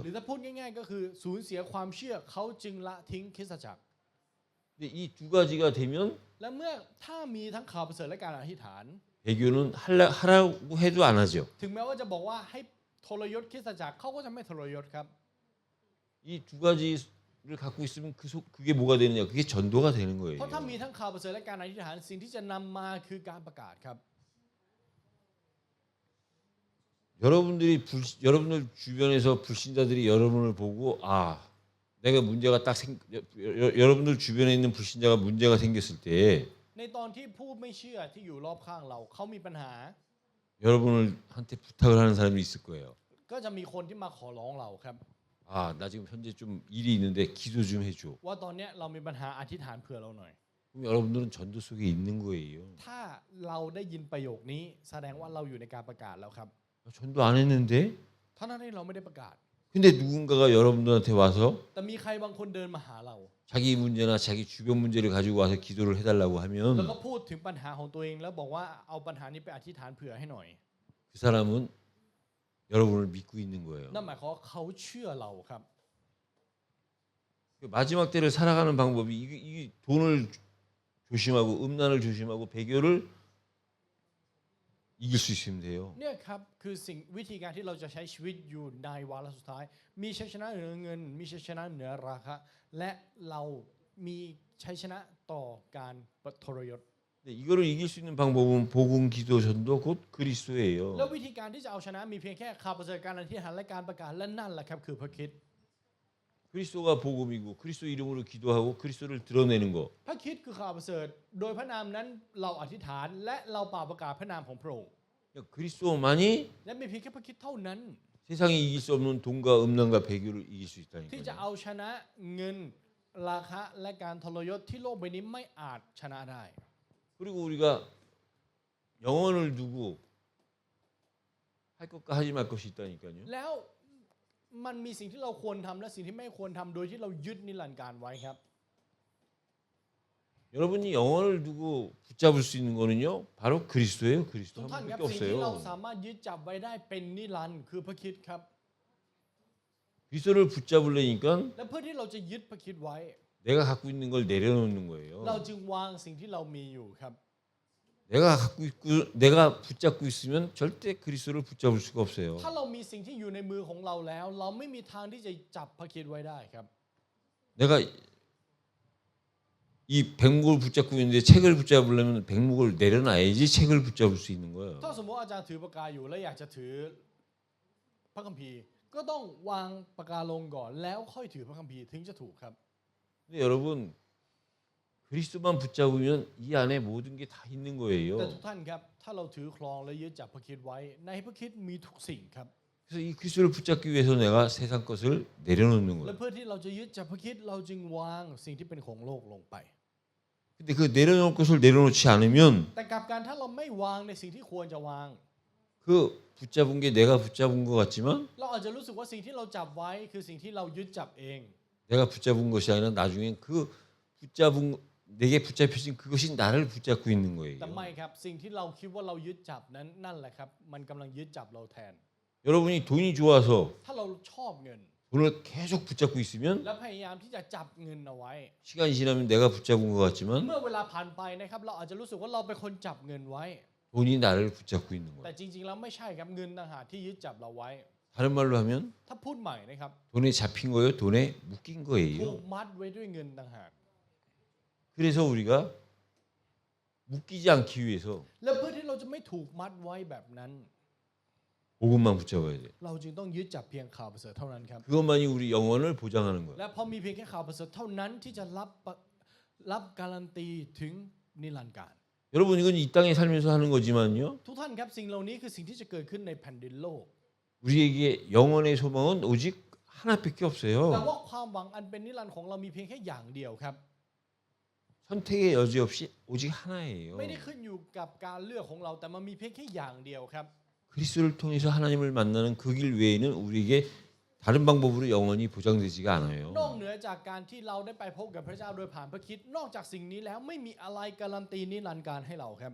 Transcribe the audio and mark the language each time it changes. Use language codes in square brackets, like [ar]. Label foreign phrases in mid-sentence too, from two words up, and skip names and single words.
[th] หรือถ้าพูดง่ายๆก็คือสูญเสียความเชื่อเขาจึงละทิ้งคริสตจักร [ko] 근데 이 두 가지가 되면 [th] และเมื่อถ้ามีทั้งข่าวประเสริฐและการอธิษฐาน [ko] 배교는 하라고 해도 안 하죠. [th] ถึงแม้ว่าจะบอกว่าให้ทรยศคริสตจักรเขาก็จะไม่ทรยศครับ [ko] 이 두 가지를 갖고 있으면 그게 뭐가 되느냐? 그게 전도가 되는 [th] เพ [ko] 거예요. [th] ราะถ้ามีทั้งข่าวประเสริฐและการอธิษฐานสิ่งที่จะนำมาคือการประกาศครับ [ko] 여러분들 주변에서 불신자들이 여러분을 보고 아 내가 문제가 여러분들 주변에 있는 불신자가 문제가 생겼을 때 [th] ในตอนที่ผู้ไม่เชื่อที่อยู่รอบข้างเราเขามีปัญหา [ko] 여러분한테 부탁을 하는 사람이 있을 거예요. [th] ก็จะมีคนที่มาขอร้องเราครับ [ko] 아 나 지금 현재 좀 일이 있는데 기도 좀 해줘. [th] ว่าตอนเนี้ยเรามีปัญหาอธิษฐานเผื่อเราหน่อย [ko] 그럼 여러분들은 전도 속에 있는 거예요. [th] ถ้าเราได้ยินประโยคนี้แสดงว่าเราอยู่ในการประกาศแล้วครับ [ko] 전도 안 했는데 [th] เท่านั้นที่เราไม่ได้ประกาศ [ko] 근데 누군가가 여러분들한테 와서 [th] แต่มีใครบางคนเดินมาหาเรา [ko] 자기 문제나 자기 주변 문제를 가지고 와서 기도를 해달라고 [th] แล้ว [ko] 하면 [th] ก็พูดถึงปัญหาของตัวเองแล้วบอกว่าเอาปัญหานี้ไปอธิษฐานเผื่อให้หน่อย [ko] 그 사람은 여러분을 믿고 있는 거예요. [th] นั่นหมายความว่าเขาเชื่อเราครับ [ko] 마지막 때를 살아가는 방법이 이 돈을 조심하고 음란을 조심하고 배교를 이길 수 있으면 돼요. [th] เนี่ยครับคือวิธีการที่เราจะใช้ชีวิตอยู่ในวาระสุดท้าย มีชัยชนะเหนือเงิน มีชัยชนะเหนือราคะ และเรามีชัยชนะต่อการทรยศ [ko] 이거를 이길 수 있는 방법은 복음, 기도, 전도 곧 그리스도예요. [th] แล้ววิธีการที่จะเอาชนะมีเพียงแค่ข่าวประเสริฐการอธิษฐานและการประกาศและนั่นแหละครับคือพระคริสต์ [ko] 그리스도가 복음이고 그리스도 이름으로 기도하고 그리스도를 드러내는 거. [th] พระคริสต์คือข่าวประเสริฐโดยพระนามนั้นเราอธิษฐานและเราเป่าประกาศพระนามของพระองค์ [ko] 그리스도만이 [th] และมีเพียงแค่พระคริสต์เท่านั้น [ko] 세상이 이길 수 없는 돈과 음란과 배교를 이길 수 [th] ที่จะ [ko] 있다니까요. [th] เอาชนะเงินราคะและการทรยศที่โลกใบนี้ไม่อาจชนะได้ [ko] 그리고 우리가 영혼을 두고 할 것과 하지 말 것이 있다니까요. [th] แล้วมันมีสิ่งที่เราควรทำและสิ่งที่ไม่ควรทำโดยที่เรายึดนิรันดร์การไว้ครับ [ko] 여러분이 영혼을 두고 붙잡을 수 있는 거는요, 바로 그리스도예요. [th] ทุ [ko] 그리스도 [th] ก [ko] 한 [th] ท่านครับ [ko] 분밖에 [th] สิ่งที่เรา [ko] 없어요. [th] สามารถยึดจับไว้ได้เป็นนิรันดร์คือพระคริสต์ครับ [ko] 그리스도를 붙잡으려니까 [th] และเพื่อที่เราจะยึดพระคริสต์ไว้ [ko] 내가 갖고 있는 걸 내려놓는 거예요. [th] เราจึงวางสิ่งที่เรามีอยู่ครับ [ko] 내가 붙잡고 있으면 절대 그리스도를 붙잡을 수가 없어요. [th] ถ้าเรามีสิ่งที่อยู่ในมือของเราแล้ว เราไม่มีทางที่จะจับพระคริสต์ไว้ได้ครับ [ko] 내가 이 백목을 붙잡고 있는데 책을 붙잡으려면 백목을 내려놔야지 책을 붙잡을 수 있는 거예요. [th] ถ้าสมมติว่าอาจารย์ถือปากกาอยู่และอยากจะถือพระคัมภีร์ก็ต้องวางปากกาลงก่อนแล้วค่อยถือพระคัมภีร์ถึงจะถูกครับ [ko] 근데 여러분 그리스도만 붙잡으면 이 안에 모든 게 다 있는 [th] แต่ [ko] 거예요. [th] ทุกท่านครับถ้าเราถือครองและยึดจับพระคริสต์ไว้ในพระคริสต์มีทุกสิ่งครับ [ko] 그래서 이 그리스도를 붙잡기 위해서 내가 세상 것을 내려놓는 [th] และ [ko] 거예요. [th] เพื่อที่เราจะยึดจับพระคริสต์เราจึงวางสิ่งที่เป็นของโลกลงไป [ko] 근데 그 내려놓을 것을 내려놓지 않으면 [th] แต่กลับการถ้าเราไม่วางในสิ่งที่ควรจะวาง [ko] 그 붙잡은 게 내가 붙잡은 것 같지만 [th] เราอาจจะรู้สึกว่าสิ่งที่เราจับไว้คือสิ่งที่เรายึดจับเอง [ko] 내가 붙잡은 것이 아니라 나중엔 그 붙잡은 내게 붙잡혀진 그것이 나를 붙잡고 있는 [th] แต่ [ko] 거예요. [th] ไม่ครับสิ่งที่เราคิดว่าเรายึดจับนั้นนั่นแหละครับมันกำลังยึดจับเราแทน [ko] 여러분이 돈이 좋아서 [th] ถ้าเราชอบเงิน [ko] 돈을 계속 붙잡고 있으면 [th] และพยายามที่จะจับเงินเอาไว้ [ko] 시간이 지나면 내가 붙잡은 것 같지만 [th] เมื่อเวลาผ่านไปนะครับเราอาจจะรู้สึกว่าเราเป็นคนจับเงินไว้ [ko] 돈이 나를 붙잡고 있는 [th] แต่ [ko] 거예요. [th] จริงๆแล้วไม่ใช่ครับเงินต่างหากที่ยึดจับเราไว้ [ko] 다른 말로 하면 [th] ถ้าพูดใหม่นะครับ [ko] 돈에 잡힌 거예요, 돈에 묶인 [th] ถูก [ko] 거예요. [th] มัดไว้ด้วยเงินต่างหาก [ko] 그래서 우리가 묶이지 않기 위해서 [th] และเพื่อที่เราจะไม่ถูกมัดไว้แบบนั้น [ko] 복음만 붙잡아야 돼. [th] เราจึงต้องยึดจับเพียงข่าวประเสริฐเท่านั้นครับ [ko] 그것만이 우리 영혼을 보장하는 거야. [th] และพอมีเพียงแค่ข่าวประเสริฐเท่านั้นที่จะรับการันตีถึงนิรันดร์การ [ko] 여러분 이건 이 땅에 살면서 하는 거지만요. [th] ทุกท่านครับสิ่งเหล่านี้คือสิ่งที่จะเกิดขึ้นในแผ่นดินโลก [ko] 우리에게 영혼의 소망은 오직 하나밖에 [th] แต่ [ko] 없어요. [th] ว่าความหวังอันเป็นนิรันดร์ของเรามีเพียงแค่อย่างเดียวครับ [ko] 선택의 여지 없이 오직 하나예요. [th] ไม่ได้ขึ้นอยู่กับการเลือกของเราแต่มันมีเพียงแค่อย่างเดียวครับ [ko] 그리스도를 통해서 하나님을 만나는 그 길 외에는 우리에게 다른 방법으로 영원히 보장되지가 않아요. [th] นอกเหนือจากการที่เราได้ไปพบกับพระเจ้าโดยผ่านพระคริสต์นอกจากสิ่งนี้แล้วไม่มีอะไรการันตีนิรันดร์การให้เราครับ